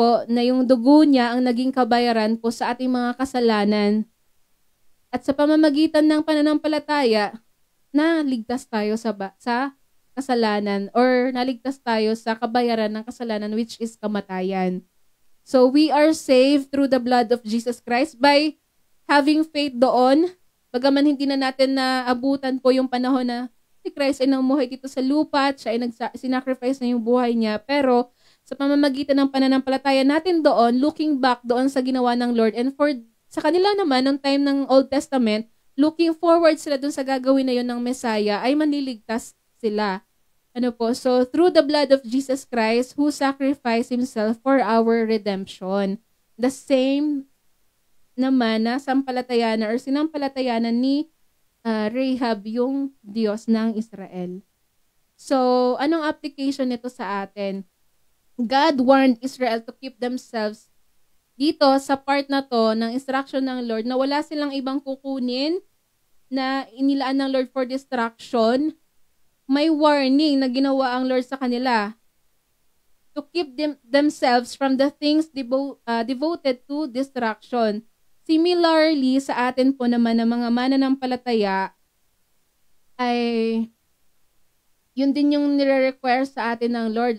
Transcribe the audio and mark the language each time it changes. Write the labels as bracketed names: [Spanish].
[Filipino] Na yung dugo niya ang naging kabayaran po sa ating mga kasalanan. At sa pamamagitan ng pananampalataya, naligtas tayo sa kasalanan or naligtas tayo sa kabayaran ng kasalanan, [English] which is [Filipino] kamatayan. [English] So we are saved through the blood of Jesus Christ by having faith doon. [Filipino] Bagaman hindi na natin naabutan po yung panahon na si Christ ay namuhay dito sa lupa at siya ay sinacrifice na yung buhay niya. Pero sa pamamagitan ng pananampalataya natin doon, [English] looking back [Filipino] doon sa ginawa ng Lord, and sa kanila naman, ng time ng Old Testament, [English] looking forward [Filipino] sila doon sa gagawin na yun ng Messiah, ay maniligtas sila. [English] So through the blood of Jesus Christ who sacrificed Himself for our redemption. [Filipino] The same naman na sinampalatayanan ni Rahab yung Diyos ng Israel. So, anong application nito sa atin? [English] God warned Israel to keep themselves [Filipino] dito sa part na to ng instruction ng Lord na wala silang ibang kukunin na inilaan ng Lord [English] for destruction. [Filipino] May warning na ginawa ang Lord sa kanila [English] to keep themselves from the things devoted to destruction. [Filipino] Similarly, sa atin po naman ng mga mananampalataya, ay yun din yung nire-require sa atin ng Lord.